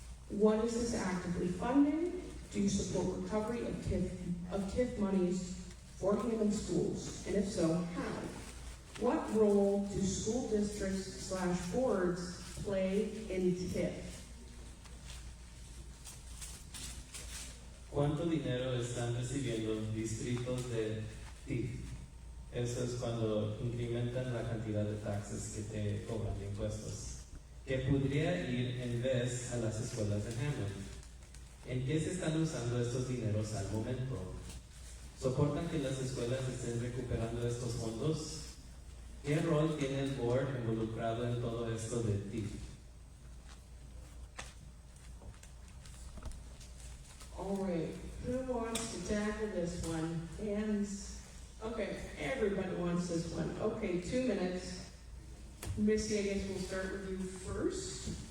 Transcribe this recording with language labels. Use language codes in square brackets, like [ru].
[en] What is this actively funding? Do you support recovery of TIF monies for Hammond schools? And if so, how? What role do school districts / boards play in TIF? [es] ¿Cuánto dinero están recibiendo distritos de TIF? Eso es cuando incrementan la cantidad de taxes que te cobran de impuestos, que podría ir en vez a las escuelas de Hammond. ¿En qué se están usando estos dineros al momento? ¿Soportan que las escuelas estén recuperando estos fondos? ¿Qué rol tiene el board involucrado en todo esto de TIF? [en] All right, who wants to tackle this one? Hands. Okay, everybody wants this one. Okay, 2 minutes. Missy, I guess we'll start with you first.